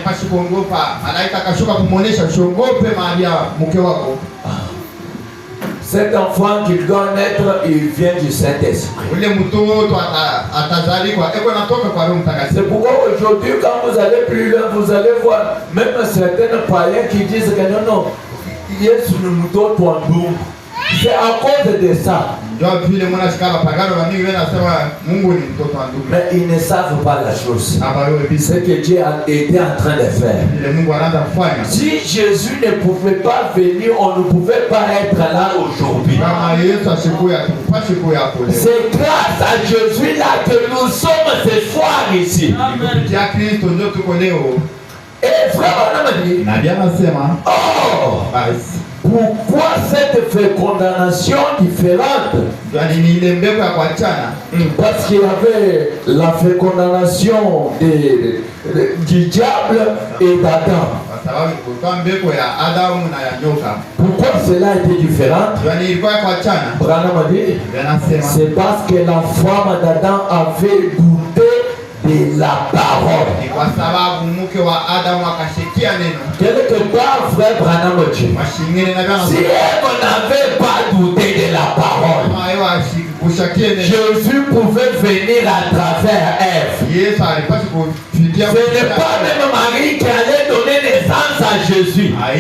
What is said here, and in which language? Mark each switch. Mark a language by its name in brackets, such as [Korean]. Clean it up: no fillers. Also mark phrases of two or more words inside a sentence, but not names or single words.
[French] Cet enfant qu'il doit naître, il vient du Saint-Esprit. C'est pourquoi aujourd'hui, quand vous allez plus loin, vous allez voir même certains païens qui disent que non, [Swahili] Yesu ni mtoto wa Mungu. [French] C'est à cause de ça. Mais ils ne savent pas la chose. Ce que Dieu était en train de faire. Si Jésus ne pouvait pas venir, on ne pouvait pas être là aujourd'hui. C'est grâce à Jésus là que nous sommes ce soir ici. Et vraiment, [Swahili] na bien nasema, oh, basi [French] pourquoi cette fécondation différente? [Swahili] yani ni ile mbegu ya kuachana. [French] Parce qu'il y avait la fécondation du diable et d'Adam. [Swahili] Kwa sababu kulikuwa mbegu ya Adamu na ya nyoka. [French] Pourquoi cela était différent? [Swahili] Yani ilikuwa ya kuachana. [French] Branham a dit, c'est parce que la femme d'Adam avait goûté de la parole. [Swahili] Ni kwa sababu mke wa Adamu akashikia neno. [French] Quelque part, frère Branham a dit, si elle n'avait pas douté de la parole, Jésus pouvait venir à travers Ève. Ce n'est pas même Marie qui allait donner naissance à Jésus.